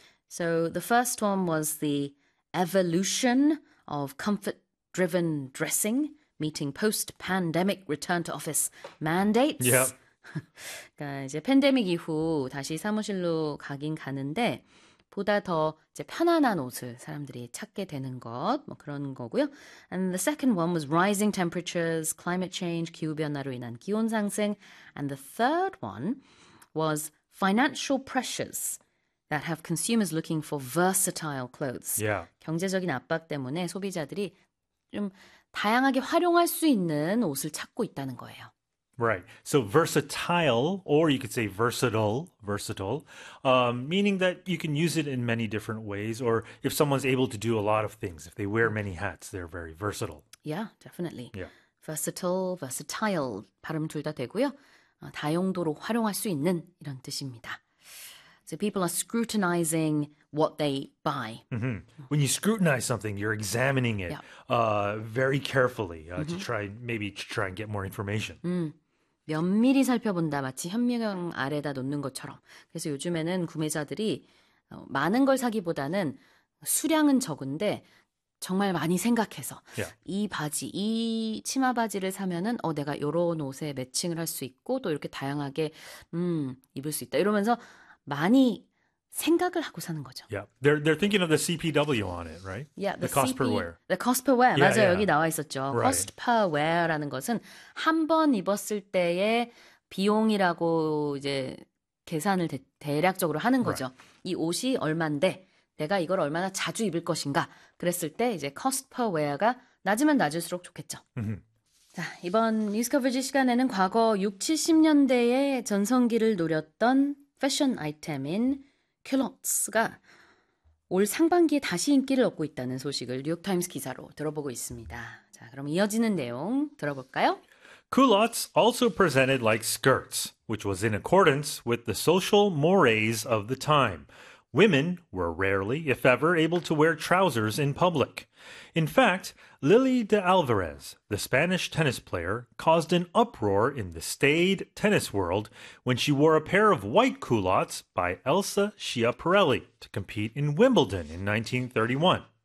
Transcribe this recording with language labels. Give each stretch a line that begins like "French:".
English: So the first one was the evolution of comfort-driven dressing, meeting post-pandemic return-to-office mandates.
Korean: 그러니까 이제 팬데믹 이후 다시 사무실로 가긴 가는데 보다 더 이제 편안한 옷을 사람들이 찾게 되는 것, 뭐 그런 거고요.
English: And the second one was rising temperatures, climate change,
Korean: 기후 변화로 인한 기온 상승.
English: And the third one was financial pressures that have consumers looking for versatile clothes.
Korean: 경제적인 압박 때문에 소비자들이 좀 다양하게 활용할 수 있는 옷을 찾고 있다는 거예요.
English: Right. So versatile, or you could say versatile, meaning that you can use it in many different ways, or if someone's able to do a lot of things, if they wear many hats, they're very versatile. Yeah, definitely. Versatile, versatile.
Korean: 발음 둘다 되고요. 다용도로 활용할 수 있는 이런 뜻입니다.
English: So people are scrutinizing what they buy. When you scrutinize something, you're examining it very carefully to try and get more information.
Korean: 면밀히 살펴본다. 마치 현미경 아래다 놓는 것처럼. 그래서 요즘에는 구매자들이 많은 걸 사기보다는 수량은 적은데 정말 많이 생각해서 이 바지, 이 치마 바지를 사면은 내가 요런 옷에 매칭을 할수 있고 또 이렇게 다양하게 입을 수 있다 이러면서 많이 생각을 하고 사는 거죠.
English: They're thinking of the CPW on it, right? Yeah, The cost per wear. the cost per wear.
Korean: 맞아요. 여기 나와 있었죠. cost per wear라는 것은 한번 입었을 때의 비용이라고 이제 계산을 대략적으로 하는 거죠. 이 옷이 얼만데 내가 이걸 얼마나 자주 입을 것인가? 그랬을 때 이제 cost per wear가 낮으면 낮을수록 좋겠죠. 자, 이번 뉴스 커버지 시간에는 과거 6, 70년대의 전성기를 노렸던 패션 아이템인 culottes가 올 상반기에 다시 인기를 얻고 있다는 소식을 뉴욕타임스 기사로 들어보고 있습니다. 자, 그럼 이어지는 내용 들어볼까요?
English: Culottes also presented like skirts, which was in accordance with the social mores of the time. Women were rarely, if ever, able to wear trousers in public. In fact, Lily de Alvarez, the Spanish tennis player, caused an uproar in the staid tennis world when she wore a pair of white culottes by Elsa Schiaparelli to compete in Wimbledon in 1931.